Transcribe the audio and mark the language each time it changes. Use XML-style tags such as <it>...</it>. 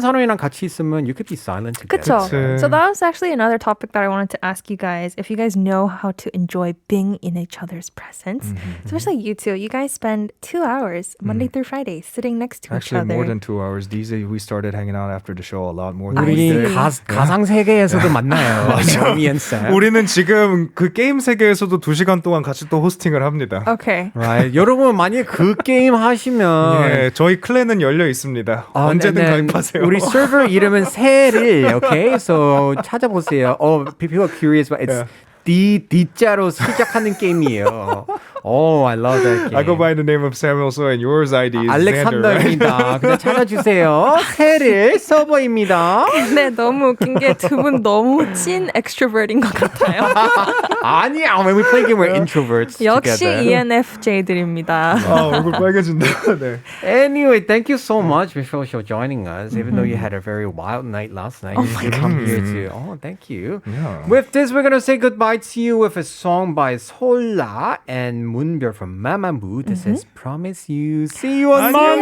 <ko>사람이랑 같이 있으면</ko> <en>you could be silent together.</en> <ko>그치.</ko> <en>So that was actually another topic that I wanted to ask you guys. If you guys know how to enjoy being in each other's presence, especially you two. You guys spend 2 hours Monday through Friday sitting next to Actually, each other. more than 2 hours. These days we started hanging out after the show a lot more than</en> <ko>우리</ko> <en>we did.</en> <ko>가상 세계에서도 만나요.</ko> <en>Me and Sam.</en> <ko>우리는 지금 그 게임 세계에서도 2시간 동안 같이 또 호스팅을 합니다.</ko> <en>Okay. Right.</en> <ko>여러분 만약에 그 게임 하시면 예, 저희 클랜은 열려 있습니다. 언제든 가입하세요. 우리 서버 이름은 세릴,</ko> <en>okay? So</en> <ko>찾아보세요.</ko> <en>People are curious, but it's</en> <ko>D자로 시작하는 게임이에요.</ko> <en>Oh, I love that game. I go by the name of Samuel So and yours ID is Xander, right?</en> <ko>알렉산더입니다. 그냥 찾아주세요. 테릴 서버입니다. 네, 너무 웃긴 게 두 분 너무 찐 extrovert인 것 같아요. 아니야,</ko> <en>when we play game, we're introverts</en> <ko>역시</ko> <en>together.</en> <ko>ENFJ들입니다. 얼굴 빨개진다. 네.</ko> <en>Anyway, thank you so much, Michelle, for joining us. Even though you had a very wild night last night, you come here to. Oh, thank you. Yeah. With this, we're gonna say goodbye to you with a song by Sola and Moonbyeol from Mamamoo. This is Promise You. See you on Monday.</en>